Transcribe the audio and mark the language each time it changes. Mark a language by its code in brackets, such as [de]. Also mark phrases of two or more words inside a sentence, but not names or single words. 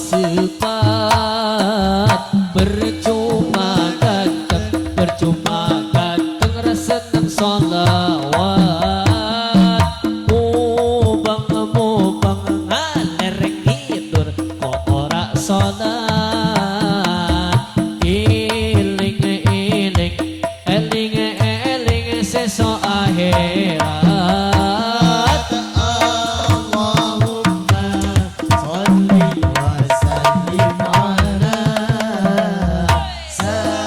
[jv] sepat percuma dateng rasa nang solawat mubang ngalereng tidur kok ora salat iling eling sesok akhirat [ar] اللهم صل وسلم على